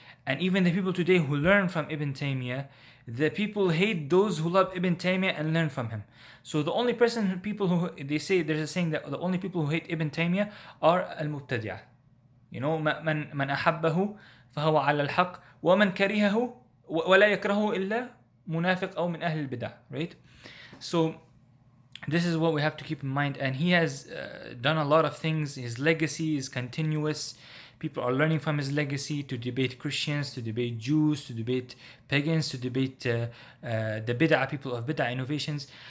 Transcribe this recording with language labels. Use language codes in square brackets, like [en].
[en] And even the people today who learn from Ibn Taymiyyah, the people hate those who love Ibn Taymiyyah and learn from him. So the only people who, they say, there's a saying that the only people who hate Ibn Taymiyyah are al-mubtadi'ah. [ar] من أحبه فهو على الحق ومن كرهه ولا يكرهه إلا منافق أو من أهل البدع, [en] right? So this is what we have to keep in mind. And he has done a lot of things. His legacy is continuous. People are learning from his legacy to debate Christians, to debate Jews, to debate pagans, to debate the bid'ah, people of bid'ah innovations.